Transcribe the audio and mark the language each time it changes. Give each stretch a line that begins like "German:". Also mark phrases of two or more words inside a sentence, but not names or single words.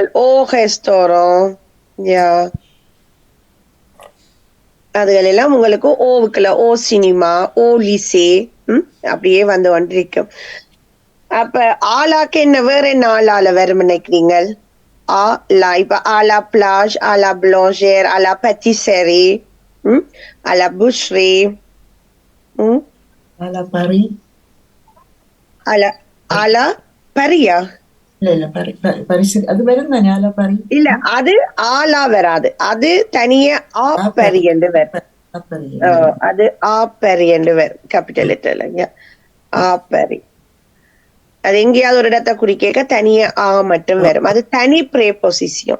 French: au restaurant.
Tamil: அதுகள் எல்லாம் உங்களுக்கு ஓவுக்குள்ள.
French: au cinéma, au lycée, அப்படியே வந்து கொண்டிருக்கும்.
Tamil: அப்ப ஆலாக்கு என்ன வேற என்ன ஆளால வரும் நினைக்கிறீங்க?
French: இப்ப à la plage, à la boulangère, à la pâtisserie, à la boucherie, à la Paris, à la Paria.
Tamil: இல்ல Paris அது வரும் தானே?
French: à la Paris
Tamil: இல்ல, அது ஆலா வராது. அது தனியா ஆப்பரி என்று வரும். அது ஆப்பரி என்று வரும் கேபிட்டல் லெட்டர்ல. ஆப்பரி அது எங்கேயாவது ஒரு இடத்தை குறிக்க தனியா ஆ மட்டும் வரும். அது தனி ப்ரேபொசிஷன்.